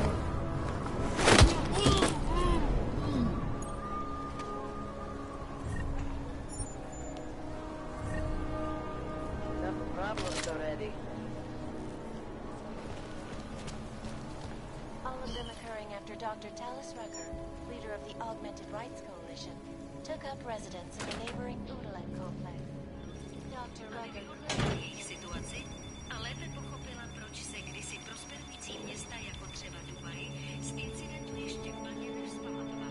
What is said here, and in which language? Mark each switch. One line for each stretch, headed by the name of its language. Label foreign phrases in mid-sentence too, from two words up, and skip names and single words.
English: Problems already. All of them occurring after Dr. Talis Rucker, leader of the Augmented Rights Coalition, took up residence in the neighboring Udalet complex.
Czech: Dr. Rucker jejich situaci a lépe pochopila, proč se kdysi prosperující města jako třeba Dubaj z incidentu ještě plně nevzpamatovala.